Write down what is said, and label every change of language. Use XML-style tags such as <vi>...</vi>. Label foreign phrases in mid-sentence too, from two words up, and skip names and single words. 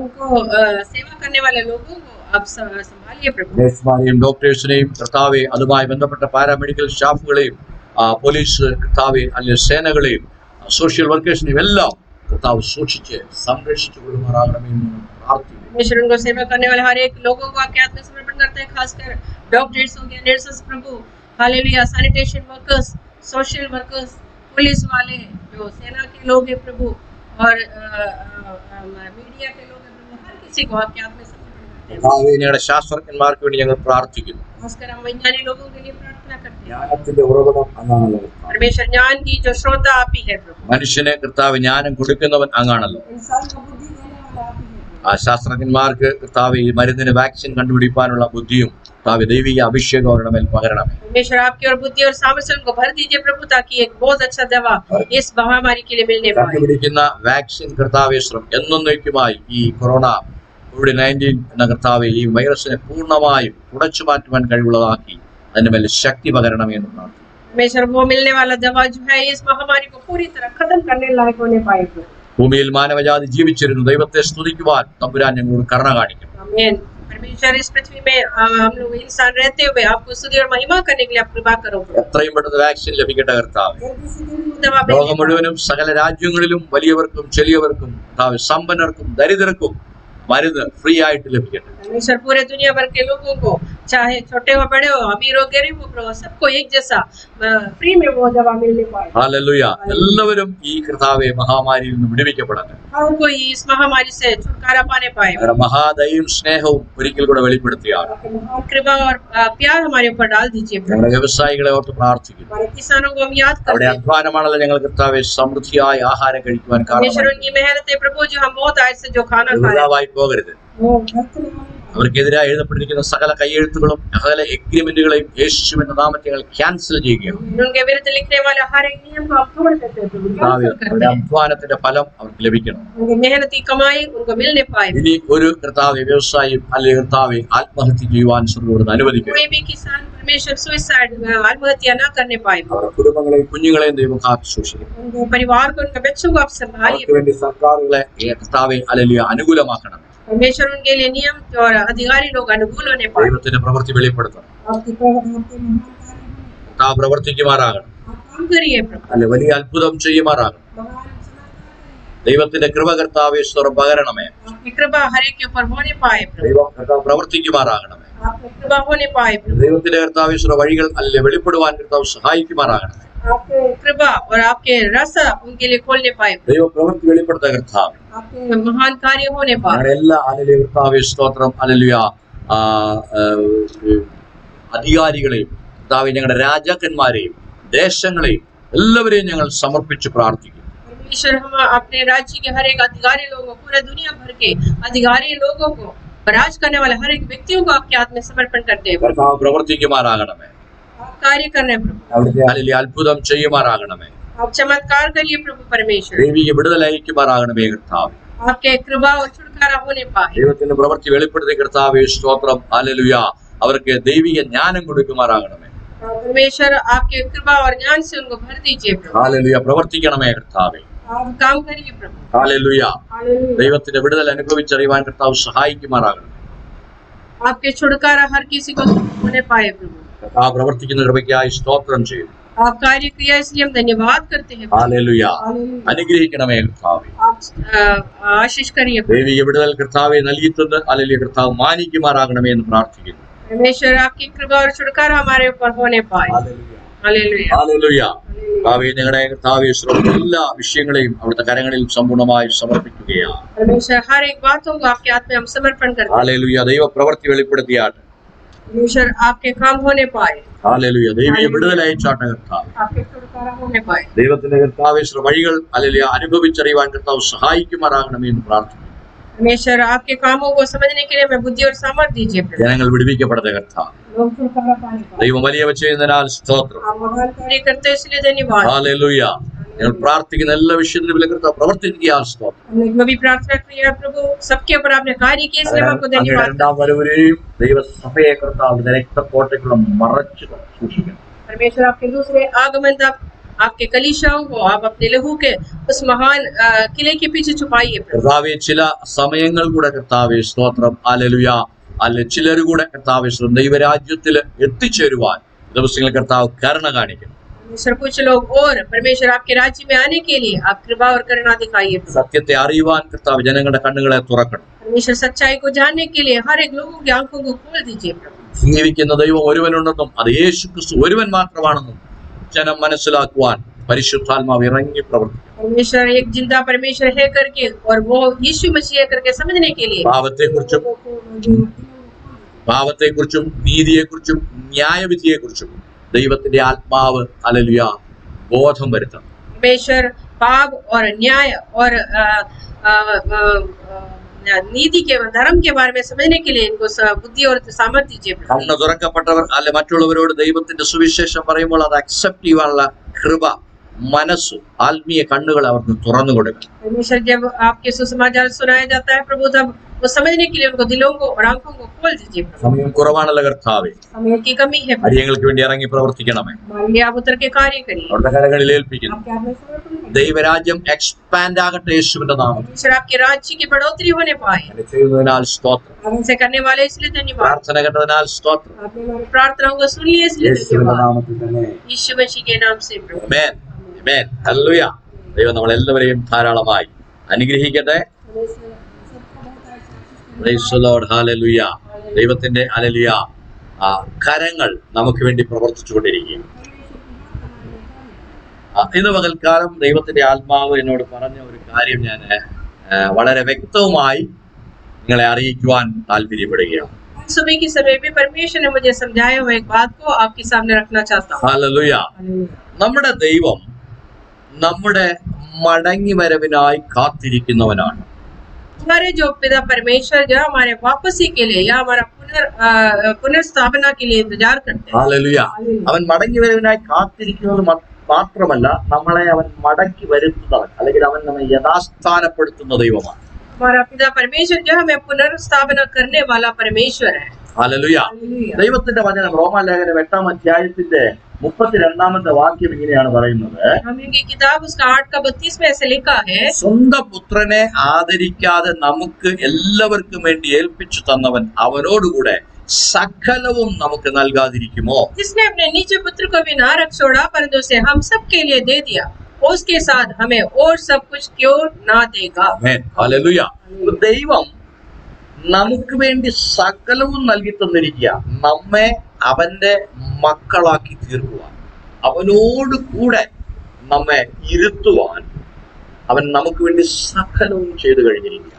<ml>നഴ്സുമാരെയും ഡോക്ടേഴ്സിനെയും കർത്താവെ, അതുമായി ബന്ധപ്പെട്ട പാരാമെഡിക്കൽ സ്റ്റാഫുകളെയും പോലീസ് കർത്താവെ, അല്ലെങ്കിൽ സേനകളെയും സോഷ്യൽ വർക്കേഴ്സിനെയും എല്ലാം കർത്താവ് സൂക്ഷിച്ച് സംരക്ഷിച്ചു കൊള്ളുമാറാകണമേ എന്ന് പ്രാർത്ഥിക്കുന്നു.</ml> <hi>परमेश्वर उनको सेवा करने वाले हर एक लोगों को आपके हाथ में समर्पण करते हैं, खासकर डॉक्टर्स हो गए, नर्सेस प्रभु, हालेलुया,</hi> <en>sanitation workers, social workers,</en> <hi>पुलिस वाले, जो सेना के लोग हैं प्रभु, और मीडिया के लोग हैं प्रभु, हर किसी को आपके हाथ में समर्पण</hi> <ml>ഞങ്ങളുടെ ശാസ്ത്രജ്ഞന്മാർക്ക് വേണ്ടി ഞങ്ങൾ പ്രാർത്ഥിക്കുന്നു.</ml> <hi>खासकर हम वैज्ञानिक लोगों के लिए प्रार्थना करते हैं।</hi> <ml>ജ്ഞാനത്തിന്റെ ഉറവിടം അങ്ങാണല്ലോ.</ml> <hi>परमेश्वर ज्ञान की जो स्रोत आप ही है प्रभु।</hi> <ml>മനുഷ്യന് കർത്താവ് ജ്ഞാനം കൊടുക്കുന്നവൻ അങ്ങാണല്ലോ.</ml> <hi>इंसान को बुद्धि देने वाला आप ही है।</hi> <ml>ആ ശാസ്ത്രജ്ഞന്മാർക്ക് കർത്താവ് ഈ മരുന്നിന് വാക്സിൻ കണ്ടുപിടിക്കാനുള്ള ബുദ്ധിയും കർത്താവ് ദൈവിക അഭിഷേകം അവരുടെ മേൽ പകരണമേ.</ml> <hi>परमेश्वर आपकी और बुद्धि और सामर्थ्य उनको भर दीजिए प्रभु, ताकि एक बहुत अच्छा दवा इस महामारी के लिए मिलने पाए।</hi> <ml>കണ്ടുപിടിക്കുന്ന വാക്സിൻ കർത്താവെ എന്നേക്കുമായി ഈ കൊറോണ COVID-19 എന്ന കർത്താവെ ഈ വൈറസിനെ പൂർണ്ണമായും തുടച്ചു മാറ്റുവാൻ കഴിവുള്ളതാക്കി അതിന്റെ മേൽ ശക്തി പകരണമേ എന്ന് പ്രാർത്ഥിക്കുന്നു.</ml> <hi>परमेश्वर वो मिलने वाला दवा जो है इस महामारी को पूरी तरह खत्म करने लायक होने पाए प्रभु।</hi> <ml>ഭൂമിയിൽ മാനവജാതി ജീവിച്ചിരുന്നു ദൈവത്തെ സ്തുതിക്കുവാൻ തമ്പുരാൻ ഞങ്ങളോട് കരുണ കാണിക്കണം.</ml> <hi>आमीन। परमेश्वर इस पृथ्वी में हम लोग इंसान रहते हुए आपको स्तुति और महिमा करने के लिए आप कृपा करो।</hi> <ml>എത്രയും പെട്ടെന്ന് വാക്സിൻ ലഭിക്കട്ടെ കർത്താവ്.</ml> <hi>दवा</hi> <ml>ലോകം മുഴുവനും സകല രാജ്യങ്ങളിലും വലിയവർക്കും ചെറിയവർക്കും കർത്താവ് സമ്പന്നർക്കും ദരിദ്രർക്കും മരുന്ന് ഫ്രീ ആയിട്ട് ലഭിക്കട്ടെ.</ml> <hi>परमेश्वर पूरे दुनिया भर के लोगों को, चाहे छोटे हो बड़े हो अमीर हो गरीब हो प्रभु, सबको एक जैसा फ्री में वो दवा मिलने पाए।</hi> <ml>ഹല്ലേലൂയ. എല്ലാവരും ഈ കർത്താവെ മഹാമാരിയിൽ നിന്ന് വിടുവിക്കപ്പെടട്ടെ.</ml> <hi>हर कोई इस महामारी से छुटकारा पाने पाए।</hi> <ml>അവരുടെ മഹാദയയും സ്നേഹവും ഒരിക്കൽ കൂടെ വെളിപ്പെടുത്തിയാണ്.</ml> <hi>कृपा और प्यार हमारे ऊपर डाल दीजिए प्रभु।</hi> <ml>ഞങ്ങളുടെ വ്യവസായികളെ ഓർത്ത് പ്രാർത്ഥിക്കുന്നു.</ml> <hi>हमारे किसानों को हम याद</hi> <ml>അവിടെ</ml> <hi>करते हैं।</hi> <ml>അധ്വാനമാണല്ലോ ഞങ്ങൾ കർത്താവെ സമൃദ്ധിയായ ആഹാരം കഴിക്കുവാൻ</ml> <hi>परमेश्वर</hi> <ml>കാരണം.</ml> <hi>उनकी मेहनत है प्रभु, जो हम बहुत आय से जो खाना खा रहे हैं</hi> <ml>വൃഥാവായി പോകരുത്.</ml> <hi>वो व्यर्थ नहीं होने पाए।</hi> <ml>അവർക്കെതിരായി എഴുതപ്പെട്ടിരിക്കുന്ന സകല കയ്യെഴുത്തുകളും സകല എഗ്രിമെന്റുകളെയും യേശുവിന്റെ നാമത്തിൽ ഞങ്ങൾ ക്യാൻസൽ ചെയ്യുകയാണ്.</ml> <hi>उनके विरुद्ध लिखने वाले हर एक नियम को आप तोड़ देते हैं प्रभु,</hi> <ml>കർത്താവേ,</ml> <hi>cancel करते</hi> <ml>അവരുടെ</ml> <hi>हैं।</hi> <ml>അധ്വാനത്തിന്റെ ഫലം അവർക്ക് ലഭിക്കണം.</ml> <hi>उनकी मेहनती कमाई उनको मिलने पाए।</hi> <ml>ഇനി ഒരു കർത്താവെ വ്യവസായിയും അല്ലെങ്കിൽ കർത്താവെ ആത്മഹത്യ ചെയ്യുവാൻ സ്വർഗ്ഗം അനുവദിക്കണം.</ml> <hi>कोई भी किसान परमेश्वर सुसाइड आत्महत्या न करने पाए।</hi> <ml>അവരുടെ കുടുംബങ്ങളെയും കുഞ്ഞുങ്ങളെയും ദൈവം കാത്തു സൂക്ഷിക്കണം.</ml> <hi>उनके परिवार को, उनके बच्चों को आप संभालिए।</hi> <ml>അവർക്ക് വേണ്ടി സർക്കാരുകളെ കർത്താവെ അല്ലേലൂയ അനുകൂലമാക്കണം.</ml> <hi>परमेश्वर उनके लिए नियम और अधिकारी लोग अनुकूल होने पाए।</hi> <ml>ദൈവത്തിന്റെ പ്രവൃത്തി വെളിപ്പെടുത്തണം.</ml> <hi>आपकी प्रवृत्ति में महान कार्य होने</hi> <ml>കർത്താവ് പ്രവർത്തിക്കുമാറാകണം.</ml> <hi>आप काम करिए प्रभु।</hi> <ml>അല്ലെ വലിയ അത്ഭുതം ചെയ്യുമാറാകണം.</ml> <hi>महान चमत्कार</hi> <ml>ദൈവത്തിന്റെ കൃപ കർത്താവെ സ്വരം പകരണമേ.</ml> <hi>करिए। आपकी कृपा हर एक के ऊपर होने पाए प्रभु।</hi> <ml>ദൈവം കർത്താവ് പ്രവർത്തിക്കുമാറാകണമേ.</ml> <hi>आपकी कृपा होने पाए प्रभु।</hi> <ml>ദൈവത്തിന്റെ കർത്താവെ സ്വര വഴികൾ അല്ലെ വെളിപ്പെടുവാൻ കർത്താവ് സഹായിക്കുമാറാകണമേ.</ml> <hi>आपके कृपा और आपके रास्ता उनके लिए खोलने पाए।</hi> <ml>ദൈവ പ്രവൃത്തി വെളിപ്പെടുത്ത കർത്താവ്</ml> <hi>आपके महान कार्य होने पाए।</hi> <ml>ഞങ്ങളുടെ എല്ലാ അല്ലെ കർത്താവെ സ്തോത്രം അല്ലേലൂയ അധികാരികളെയും കർത്താവെ ഞങ്ങളുടെ രാജാക്കന്മാരെയും ദേശങ്ങളെയും എല്ലാവരെയും ഞങ്ങൾ സമർപ്പിച്ച് പ്രാർത്ഥിക്കും.</ml> <hi>परमेश्वर हम अपने राज्य के हर एक अधिकारी लोगों, पूरे दुनिया भर के अधिकारी लोगों को, राज करने वाले हर एक व्यक्तियों को आपके हाथ में समर्पण करते हैं।</hi> <ml>കർത്താവ് പ്രവർത്തിക്കുമാറാകണമേ.</ml> <hi>आप कार्य करने प्रभु,</hi> <ml>അവിടുത്തെ അല്ലെ അത്ഭുതം ചെയ്യുമാറാകണമേ.</ml> <hi>आप चमत्कार करिए प्रभु परमेश्वर।</hi> <ml>ദൈവിക വിടുതലയക്കുമാറാകണമേ കർത്താവ്.</ml> <hi>आपके कृपा और छुटकारा होने पाए।</hi> <ml>ദൈവത്തിന്റെ പ്രവൃത്തി വെളിപ്പെടുത്തി കർത്താവെ സ്തോത്രം ഹല്ലേലൂയ അവർക്ക് ദൈവിക ജ്ഞാനം കൊടുക്കുമാറാകണമേ.</ml> <hi>परमेश्वर आपके कृपा और ज्ञान से उनको भर दीजिए प्रभु।</hi> <ml>ഹല്ലേലൂയ പ്രവർത്തിക്കണമേ കർത്താവെ.</ml> <hi>आप काम करिए प्रभु।</hi> <ml>ഹല്ലേലൂയ</ml> <hi>हालेलुया।</hi> <ml>ദൈവത്തിന്റെ വിടുതൽ അനുഭവിച്ചറിയുവാൻ കർത്താവ് സഹായിക്കുമാറാകണം.</ml> <hi>आपके छुटकारा हर किसी को होने पाए प्रभु।</hi> <ml>കർത്താവ് പ്രവർത്തിക്കുന്ന കൃപയ്ക്കായി സ്തോത്രം ചെയ്യുന്നു.</ml> <hi>आप कार्य किया इसलिए हम धन्यवाद करते हैं।</hi> <ml>ഹല്ലേലൂയ</ml> <hi>हालेलुया।</hi> <ml>അനുഗ്രഹിക്കണമേ കർത്താവെ.</ml> <hi>आप आशीष करिए प्रभु।</hi> <ml>ദൈവിക വിടുതൽ കർത്താവെ നൽകിത്തന്ന് ഹല്ലേലൂയ കർത്താവ് മാനിക്കുമാറാകണമേ എന്ന് പ്രാർത്ഥിക്കുന്നു.</ml> <hi>परमेश्वर आपकी कृपा और छुटकारा हमारे ऊपर होने पाए। हालेलुया।</hi> <ml>ഹല്ലേലൂയ കർത്താവെ ഞങ്ങളുടെ കർത്താവെ എല്ലാ വിഷയങ്ങളെയും അവിടുത്തെ കരങ്ങളിൽ സമ്പൂർണ്ണമായി സമർപ്പിക്കുകയാണ്.</ml> <hi>परमेश्वर हर एक बातों को आपके हाथ में हम समर्पण करते हैं।</hi> <ml>ഹല്ലേലൂയ ദൈവ പ്രവൃത്തി വെളിപ്പെടുത്തിയാട്ടെ.</ml> <hi>परमेश्वर आपके काम होने पाए।</hi> <ml>ഹല്ലേലൂയ ദൈവിക വിടുതലയച്ചാട്ടെ കർത്താവ്.</ml> <hi>आपके छुटकारा होने पाए।</hi> <ml>ദൈവത്തിന്റെ കർത്താവെ വഴികൾ ഹല്ലേലൂയ അനുഭവിച്ചറിയുവാൻ കർത്താവ് സഹായിക്കുമാറാകണമേ എന്ന് പ്രാർത്ഥിക്കുന്നു.</ml> <hi>परमेश्वर आपके कामों को समझने के लिए मैं बुद्धि और सामर्थ्य दीजिए प्रभु।</hi> <ml>ജനങ്ങൾ വിടുവിക്കപ്പെടട്ടെ കർത്താവ്.</ml> <hi>लोग छुटकारा पाने पाए।</hi> <ml>ദൈവം വലിയവ ചെയ്യുന്നതിനാൽ സ്തോത്രം.</ml> <hi>आप महान कार्य करते हैं इसलिए धन्यवाद।</hi> <ml>ഹല്ലേലൂയ ഞങ്ങൾ പ്രാർത്ഥിക്കുന്ന എല്ലാ വിഷയത്തിലും കർത്താവ് പ്രവർത്തിക്കുകയാണ് സ്തോത്രം.</ml> <hi>हमने जो भी प्रार्थना की है प्रभु, सबके ऊपर आपने कार्य किया इसलिए हम आपको</hi> <ml>അങ്ങയുടെ</ml> <hi>धन्यवाद।</hi> <ml>രണ്ടാം വരവിലെയും ദൈവസഭയെ കർത്താവ് രക്തക്കോട്ടയ്ക്കുള്ള മറച്ചു സൂക്ഷിക്കണം.</ml> <hi>परमेश्वर आपके दूसरे आगमन तक आपके कलीसियाओं को आप अपने लहू के उस महान किले के पीछे छुपाइए प्रभु।</hi> <ml>കർത്താവെ ചില സമയങ്ങൾ കൂടെ കർത്താവെ സ്തോത്രം ഹല്ലേലൂയ അല്ലെ ചിലർ കൂടെ കർത്താവെ ദൈവരാജ്യത്തിൽ എത്തിച്ചേരുവാൻ ദിവസങ്ങൾ കർത്താവ് കരുണ കാണിക്കണം.</ml> <hi>परमेश्वर कुछ लोग और परमेश्वर आपके राज्य में आने के लिए आप कृपा और करुणा दिखाइए प्रभु।</hi> <ml>സത്യത്തെ അറിയുവാൻ കർത്താവ് ജനങ്ങളുടെ കണ്ണുകളെ തുറക്കണം.</ml> <hi>परमेश्वर सच्चाई को जानने के लिए हर एक लोगों की आंखों को खोल दीजिए प्रभु।</hi> <ml>ജീവിക്കുന്ന ദൈവം ഒരുവനുണ്ടെന്നും അത് യേശു ക്രിസ്തു ഒരുവൻ മാത്രമാണെന്നും ജനം മനസ്സിലാക്കുവാൻ പരിശുദ്ധാത്മാവ് ഇറങ്ങി പ്രവർത്തിക്കും.</ml> <hi>परमेश्वर एक जिंदा परमेश्वर है करके और वो यीशु मसीह है करके समझने के लिए</hi> <ml>പാപത്തെക്കുറിച്ചും നീതിയെക്കുറിച്ചും ന്യായവിധിയെക്കുറിച്ചും ദൈവത്തിന്റെ ആത്മാവ് ഹല്ലേലൂയ ബോധം വരുത്തണം.</ml> <hi>परमेश्वर पाप और न्याय और नीति के धर्म के बारे में समझने के लिए इनको बुद्धि और सामर्थ्य दीजिए.</hi> <ml>കണ്ണ് തുറക്കപ്പെട്ടവർ അല്ലെ മറ്റുള്ളവരോട് ദൈവത്തിന്റെ സുവിശേഷം പറയുമ്പോൾ അത് അക്സെപ്റ്റ് ചെയ്യാനുള്ള കൃപ മനസ്സ് ആത്മീയ കണ്ണുകൾ അവർക്ക് തുറന്നു കൊടുക്കണം.</ml> <hi>परमेश्वर जब आपके सुसमाचार सुनाया जाता है प्रभु तब वो समझने के लिए उनको दिलों को और आंखों को खोल दीजिए.</hi> <ml>സമയം കുറവാണല്ലോ കർത്താവേ,</ml> <hi>समय की कमी है.</hi> <ml>അടിയങ്ങൾക്ക് വേണ്ടി ഇറങ്ങി പ്രവർത്തിക്കണമേ.</ml> <hi>आप उतर के कार्य करिए.</hi> <ml>അവരുടെ കരങ്ങളിൽ ഏൽപ്പിക്കുന്നു. ദൈവരാജ്യം എക്സ്പാൻഡ് ആകട്ടെ യേശുവിന്റെ നാമത്തിൽ.</ml> <hi>आपके राज्य की बढ़ोतरी होने पाए.</hi> <ml>ചെയ്യുന്നതിനാൽ സ്തോത്രം.</ml> <hi>हमसे करने वाले इसलिए धन्यवाद.</hi> <ml>പ്രാർത്ഥന കേട്ടതിനാൽ സ്തോത്രം.</ml> <hi>आपने हमारी प्रार्थनाओं को सुन लिया इसलिए</hi> <ml>യേശുവിന്റെ</ml> <hi>धन्यवाद.</hi> <ml>നാമത്തിൽ തന്നെ.</ml> <hi>यीशु मसीह के नाम से प्रभु.</hi> <ml>ആമേൻ. ആമേൻ. ഹല്ലേലൂയ. ദൈവം നമ്മളെല്ലാവരെയും ധാരാളമായി അനുഗ്രഹിക്കട്ടെ.</ml> <en>Praise the Lord. ഹല്ലേലൂയ.</en> <ml>ദൈവത്തിന്റെ ഹല്ലേലൂയ കരങ്ങൾ നമുക്ക് വേണ്ടി പ്രവർത്തിച്ചുകൊണ്ടിരിക്കുകയാണ്. ഇന്ന് പകൽക്കാലം ദൈവത്തിന്റെ ആത്മാവ് എന്നോട് പറഞ്ഞ ഒരു കാര്യം ഞാൻ വളരെ വ്യക്തവുമായി നിങ്ങളെ അറിയിക്കുവാൻ താല്പര്യപ്പെടുകയാണ്.</ml> <hi>सुबह की समय में परमेश्वर ने मुझे समझाया हुआ एक बात को आपके सामने रखना चाहता हूँ.</hi> <ml>ഹല്ലേലൂയ. നമ്മുടെ ദൈവം നമ്മുടെ മടങ്ങി വരവിനായി കാത്തിരിക്കുന്നവനാണ്.</ml> <hi>हमारे जो पिता परमेश्वर जो हमारे वापसी के लिए या हमारा पुनर्स्थापना के लिए इंतजार करते हैं.</hi> <ml>ഹല്ലേലൂയ. അവൻ മടങ്ങി വരവിനായി കാത്തിരിക്കുന്നത് മാത്രമല്ല, നമ്മളെ അവൻ മടക്കി വരുത്തുന്നവൻ അല്ലെങ്കിൽ അവൻ നമ്മെ യഥാസ്ഥാനപ്പെടുത്തുന്ന ദൈവമാണ്.</ml> <hi>हमारा पिता परमेश्वर जो हमें पुनर्स्थापना करने वाला परमेश्वर है.</hi> <ml>ഹല്ലേലൂയ. ദൈവത്തിന്റെ വചനം റോമാലേഖനം 8-ാം അധ്യായത്തിന്റെ 32-ാമത്തെ വാക്യം ഇങ്ങനെയാണ് പറയുന്നത്.</ml> <hi>किताब उसका 8:32 में ऐसे लिखा है,</hi> <ml>സ്വന്തം പുത്രനെ ആദരിക്കാതെ നമുക്ക് എല്ലാവർക്കും വേണ്ടി ഏൽപ്പിച്ചു തന്നവൻ അവനോടുകൂടെ സകലവും നമുക്ക് നൽകാതിരിക്കുമോ?</ml> <hi>जिसने अपने निज पुत्र को भी ना रख छोड़ा परंतु उसे हम सब के लिए दे दिया, उसके साथ हमें और सब कुछ क्यों ना देगा.</hi> <ml>ഹല്ലേലൂയ. ദൈവം നമുക്ക് വേണ്ടി സകലവും നൽകി തന്നിരിക്കുക, നമ്മെ അവന്റെ മക്കളാക്കി തീർക്കുവാൻ, അവനോട് കൂടെ നമ്മെ ഇരുത്തുവാൻ അവൻ നമുക്ക് വേണ്ടി സകലവും ചെയ്തു കഴിഞ്ഞിരിക്കുക.</ml>